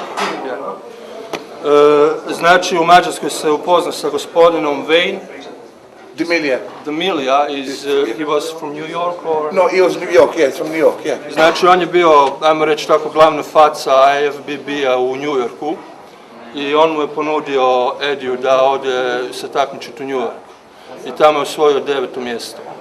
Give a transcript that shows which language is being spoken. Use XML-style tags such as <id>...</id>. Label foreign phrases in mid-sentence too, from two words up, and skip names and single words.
<bs>Znači, u Mađarskoj se upoznao sa gospodinom Wayne D'Amelia.</bs> <en>He was from New York or? No, he was New York, yes, from New York, yeah.</en> <bs>Znači, on je bio, ajmo reći tako, glavna faca IFBB-a u New Yorku i on mu je ponudio Ediju da ode se takmičiti u New York. I tamo je osvojio 9. mjesto.</bs>